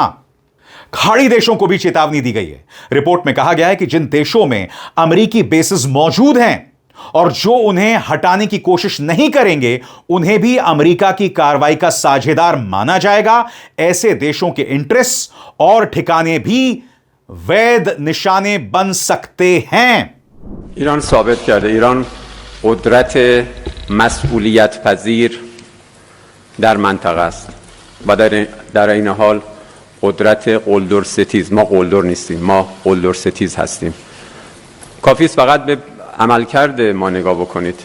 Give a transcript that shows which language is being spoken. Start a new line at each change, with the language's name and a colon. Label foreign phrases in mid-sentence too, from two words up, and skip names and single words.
Hindi: खाड़ी देशों को भी चेतावनी दी गई है। रिपोर्ट में कहा गया है कि जिन देशों में अमेरिकी बेसिस मौजूद हैं और जो उन्हें हटाने की कोशिश नहीं करेंगे, उन्हें भी अमेरिका की कार्रवाई का साझेदार माना जाएगा। ऐसे देशों के इंटरेस्ट और ठिकाने भी वैध निशाने बन सकते हैं।
Persian: ایران ثابت کرده ایران قدرت مسئولیت پذیر در منطقه است و در این حال قدرت قلدر ستیز. ما قلدر نیستیم، ما قلدر ستیز هستیم. کافی است فقط به عملکرد ما نگاه بکنید.